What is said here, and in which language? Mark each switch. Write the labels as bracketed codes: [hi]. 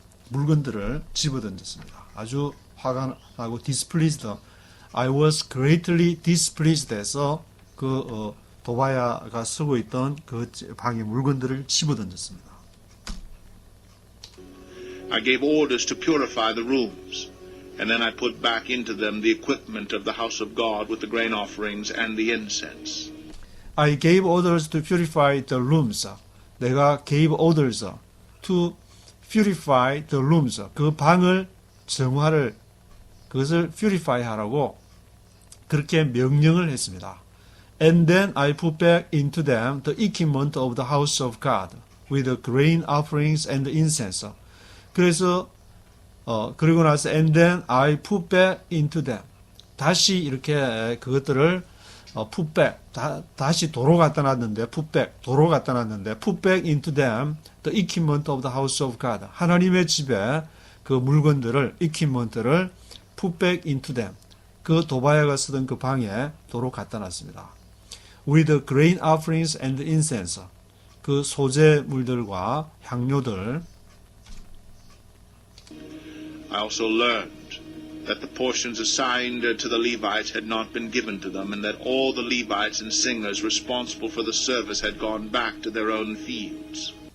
[ko] 물건들을 집어 던졌습니다. 아주 화가 나고 displeased, [en] I was greatly displeased [ko] 해서 도바야가 쓰고 있던 그 방의 물건들을 집어 던졌습니다. [en] I gave orders to purify the rooms, and then I put back into them the equipment of the house of God with the grain offerings and the incense. I gave orders to purify the rooms. [ko] 내가 [en] gave orders to purify the rooms. [ko] 그 방을 정화를 그것을 purify 하라고 그렇게 명령을 했습니다. [en] And then I put back into them the equipment of the house of God with the grain offerings and the incense. [ko] 그래서 그리고 나서 [en] and then I put back into them. [ko] 다시 이렇게 그것들을 [en] put back [ko] 다시 도로 갖다 놨는데 [en] put back into them the equipment of the house of God. 하나님의 집에 그 물건들을 equipment를 put back into them. [ko] 그 도바야가 쓰던 그 방에 도로 갖다 놨습니다. [en] With the grain offerings and incense. [ko] 그 소재물들과 향료들. [en] I also learned that the portions assigned to the Levites had not been given to them, and that all the Levites and singers responsible for the service had gone back to their own fields.